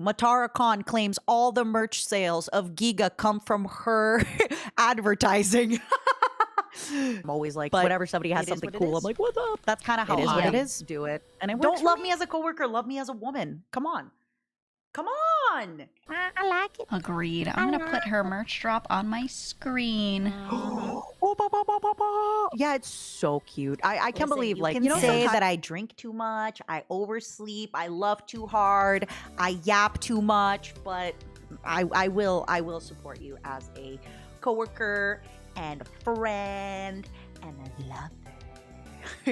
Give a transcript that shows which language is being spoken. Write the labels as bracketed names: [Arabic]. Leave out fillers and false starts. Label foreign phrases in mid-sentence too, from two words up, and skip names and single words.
[English] Matara Khan claims all the merch sales of Giga come from her advertising. I'm always like, whenever somebody has it is something what it cool, I'm is. like, what up? That's kind of how It is what I it is. do it. And it Don't don't love me as a coworker, love me as a woman. Come on. Come on. I like it. Agreed. I'm gonna put her merch drop on my screen. Oh, ba, ba, ba, ba, ba. Yeah, it's so cute. I can't Listen, believe, you like, can you know, say that I drink too much, I oversleep, I love too hard, I yap too much, but I will support you as a coworker and a friend and a lover.